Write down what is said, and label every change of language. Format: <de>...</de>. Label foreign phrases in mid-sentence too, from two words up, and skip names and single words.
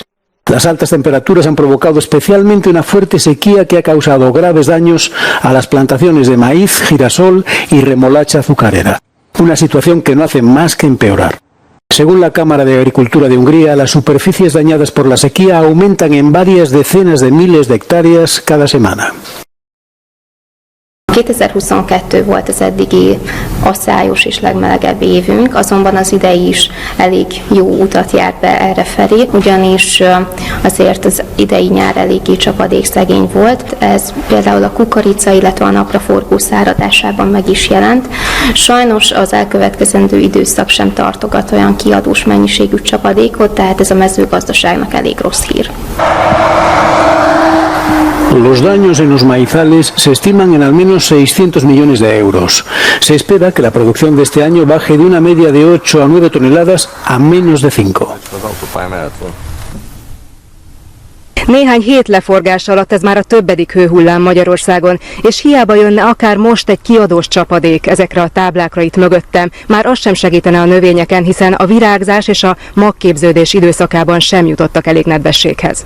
<es>Las altas temperaturas han provocado especialmente una fuerte sequía que ha causado graves daños a las plantaciones de maíz, girasol y remolacha azucarera. Una situación que no hace más que empeorar. Según la Cámara de Agricultura de Hungría, las superficies dañadas por la sequía aumentan en varias decenas de miles de hectáreas cada semana.</es> <hu>2022 volt az eddigi asszályos és legmelegebb évünk, azonban az idei is elég jó utat járt be errefelé, ugyanis azért az idei nyár eléggé csapadékszegény volt. Ez például a kukorica, illetve a napraforgó száradásában meg is jelent. Sajnos az elkövetkezendő időszak sem tartogat olyan kiadós mennyiségű csapadékot, tehát ez a mezőgazdaságnak elég rossz hír.</hu> <es>Los daños en los maizales se estiman en al menos 600 millones de euros. Se espera que la producción de este año baje de una media de 8 a 9 toneladas a menos de 5.</es> <hu>Néhány hét leforgás alatt ez már a többedik hőhullám Magyarországon, és hiába jönne akár most egy kiadós csapadék ezekre a táblákra itt mögöttem, már az sem segítene a növényeken, hiszen a virágzás és a magképződés időszakában sem jutottak elég nedvességhez.</hu>